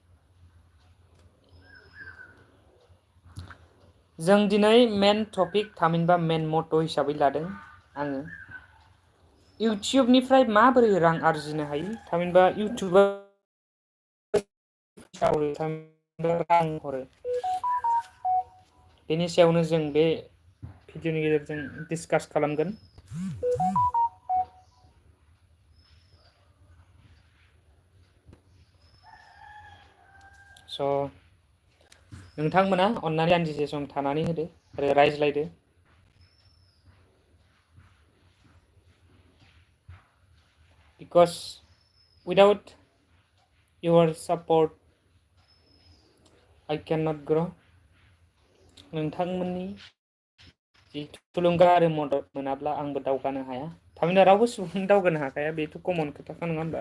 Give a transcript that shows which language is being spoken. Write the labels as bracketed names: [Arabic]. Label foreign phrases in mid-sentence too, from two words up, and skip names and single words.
[Bodo] जों दिनै [English] main topic [Bodo] थामहिनबा मेन मट' हिसाबै लादों आङो इउटिउबनिफ्राय माबोरै रां आरजिनो हायो, थामहिनबा इउटिउबा रां हरो, बेनि सायावनो जों बे भिडिअनि गेजेरजों डिसकास खालामगोन। स' नोंथांमोना अन्नानै दान्दिसे सम थानानै होदो आरो रायज्लायदो। [English] Because without your support I cannot grow. [Bodo] नोंथांमोननि जि थुलुंगा आरो मदद मोनाब्ला आंबो दावगानो हाया, थामहिनबा रावबो सुबुं दावगानो हाखाया, बेथ' कमन खोथाखा नङा होमबा।